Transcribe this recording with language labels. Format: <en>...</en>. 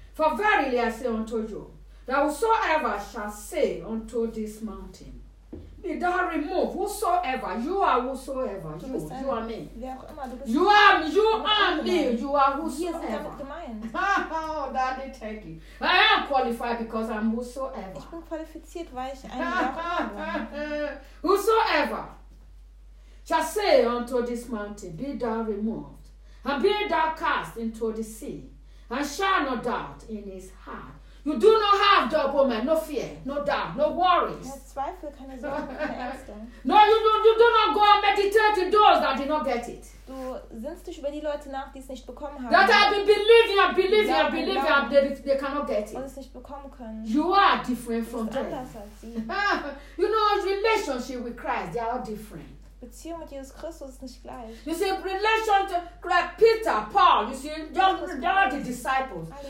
<en>For verily I say unto you, that whosoever shall say unto this mountain, be thou removed, whosoever, you are me.</en> <de>Wer auch immer, du bist</de> <en>you are whosoever. Oh, Daddy, thank you. I am qualified because I'm whosoever.</en> <de>Ich bin qualifiziert, weil ich ein Jahr bin.</de> <en>Whosoever shall say unto this mountain, be thou removed, and be thou cast into the sea, and shall not doubt in his heart. You do not have double mind, no fear, no doubt, no worries.</en> <de>Zweifel, keine Sorgen, keine Ängste.</de> <en>No, you do not go and meditate to those that did not get it.</en> <de>Du sinnst dich über die Leute nach, die es nicht bekommen haben.</de> <en>That have been believing and believing and believing and they cannot get it.</en> <de>Und es nicht bekommen können.</de> <en>You are different from them.</en> <de>Du bist anders als sie.</de> <en>You know, relationship with Christ, they are different.</en> <de>Beziehung mit Jesus Christus ist nicht gleich.</de> <en>You see, relation to Christ, Peter, Paul, you see, they are the disciples.</en>